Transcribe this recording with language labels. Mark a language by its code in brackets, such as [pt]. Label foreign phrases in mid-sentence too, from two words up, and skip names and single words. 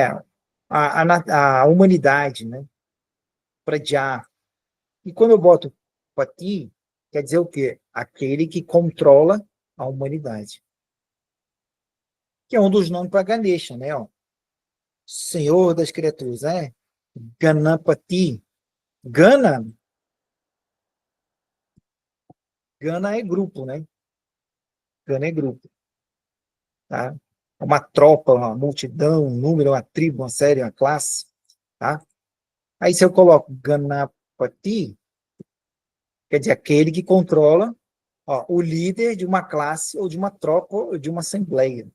[pt] A humanidade, né? Pradyā. E quando eu boto Pati, quer dizer o quê? Aquele que controla a humanidade. Que é um dos nomes para Ganesha, né? Ó, Senhor das criaturas, né? Ganapati. Gana, Gana é grupo, né? Gana é grupo, tá? É uma tropa, uma multidão, um número, uma tribo, uma série, uma classe, tá? Aí se eu coloco Ganapati, quer dizer, aquele que controla, ó, o líder de uma classe ou de uma tropa ou de uma assembleia.